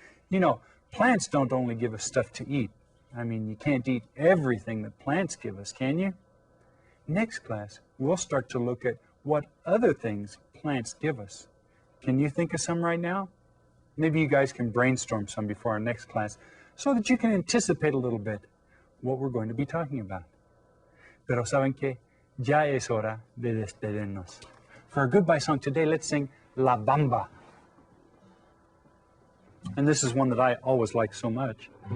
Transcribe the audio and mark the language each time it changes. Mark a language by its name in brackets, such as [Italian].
[English] You know, plants don't only give us stuff to eat. I mean, you can't eat everything that plants give us, can you? Next class, we'll start to look at what other things plants give us. Can you think of some right now? Maybe you guys can brainstorm some before our next class so that you can anticipate a little bit what we're going to be talking about. [Spanish] Pero saben que ya es hora de despedirnos. [English] For our goodbye song today, let's sing La Bamba. And this is one that I always like so much.